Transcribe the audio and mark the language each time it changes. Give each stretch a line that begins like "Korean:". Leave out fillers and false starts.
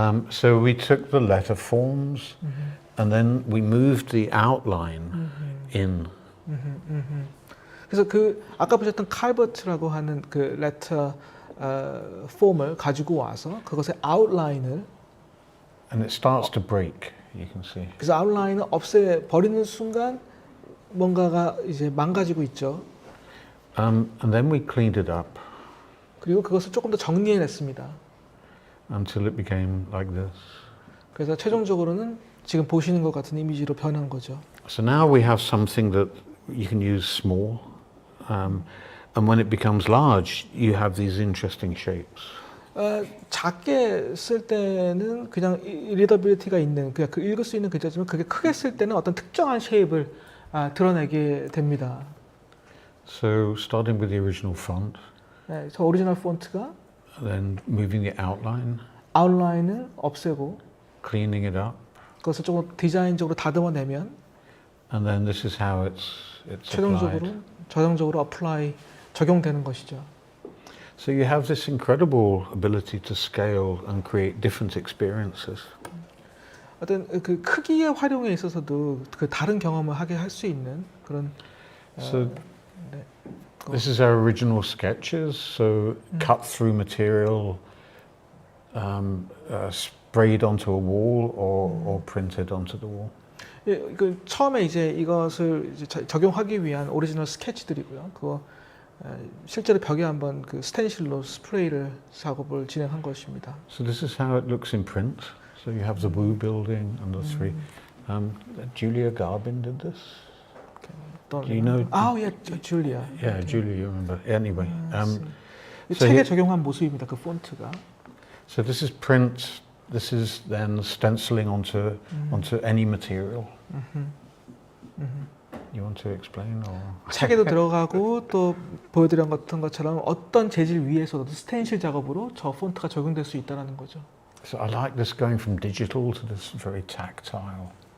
English: So we took the letter forms, and then we moved the outline in.
Korean: 그래서 그 아까 보셨던 칼버트라고 하는 그 레터 폼을 가지고 와서 그것의 아웃라인을
English: And it starts to break. You can see.
Korean: 그래서 아웃라인을 없애 버리는 순간 뭔가가 이제 망가지고 있죠.
English: And then we cleaned it up.
Korean: 그리고 그것을 조금 더 정리해냈습니다.
English: Until it became like this.
Korean: 그래서 최종적으로는 지금 보시는 것 같은 이미지로 변한 거죠.
English: So now we have something that you can use small, and when it becomes large, you have these interesting shapes.
Korean: 작게 쓸 때는 그냥 리더빌리티가 있는 그냥 그 읽을 수 있는 글자지만 그게 크게 쓸 때는 어떤 특정한 쉐입을 드러내게 됩니다.
English: So starting with the original font,
Korean: 네, 저 오리지널 폰트가
English: then moving the outline,
Korean: 아웃라인을 없애고
English: cleaning it up,
Korean: 그것을 조금 디자인적으로 다듬어내면
English: and then this is how it's applied.
Korean: 최종적으로 어플라이 적용되는 것이죠.
English: So you have this incredible ability to scale and create different experiences.
Korean: 어떤 그 크기의 활용에 있어서도 그 다른 경험을 하게 할 수 있는 그런.
English: So this is our original sketches. So cut through material, sprayed onto a wall or printed onto the wall.
Korean: 예, 그 처음에 이제 이것을 이제 적용하기 위한 오리지널 스케치들이고요. 그거 실제로 벽에 한번 그 스텐실로 스프레이를 작업을 진행한 것입니다.
English: So this is how it looks in print. So you have the Wu building and the three. Julia Garbin did this. Do you know? Oh, yeah, Julia. Yeah, Okay. Julia, you remember? Anyway, so
Korean: 책에 적용한 모습입니다. 그 폰트가.
English: So this is print. This is then stenciling onto any material. You want to explain or?
Korean: 책에도 들어가고 또 보여드렸던 것처럼 어떤 재질 위에서도 스텐실 작업으로 저 폰트가 적용될 수 있다는 거죠.
English: So I like this going from digital to this very tactile.